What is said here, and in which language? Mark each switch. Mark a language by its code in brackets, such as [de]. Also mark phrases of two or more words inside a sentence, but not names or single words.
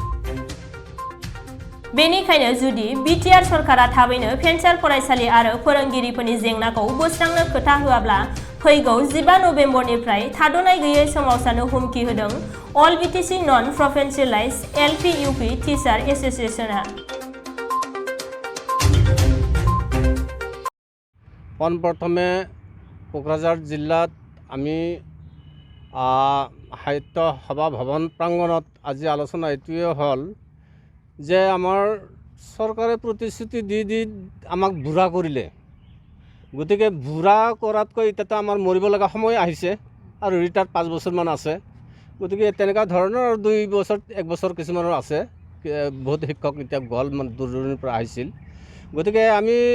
[brx] बेनिखायनो जुदि बिटिआर सरकारा थाबैनो भेन्सार फरायसालि आरो फोरोंगिरिफोरनि जेंनाखौ बोस्रांनो खोथा होआब्ला फैगौ 15 नभेम्बरनिफ्राय थाद'नाय गैयै सोमावसारनो हुमखि होदों [en] All BTC non provincialised LP UP teacher association [as] পোনপ্ৰথমে কোকৰাঝাৰ জিলাত আমি সাহিত্য সভা ভৱন প্ৰাংগণত আজি আলোচনা এইটোৱে হ'ল যে আমাৰ চৰকাৰে প্ৰতিশ্ৰুতি দি আমাক বুঢ়া কৰিলে গতিকে বুঢ়া কৰাতকৈ এতিয়া আমাৰ মৰিব লগা সময় আহিছে আৰু ৰিটায়াৰ্ড 5 বছৰমান আছে গতিকে তেনেকুৱা ধৰণৰ 2 বছৰ 1 বছৰ কিছুমানৰ আছে বহুত শিক্ষক এতিয়া গ'ল মানে দূৰ দূৰণিৰ পৰা আহিছিল গতিকে আমি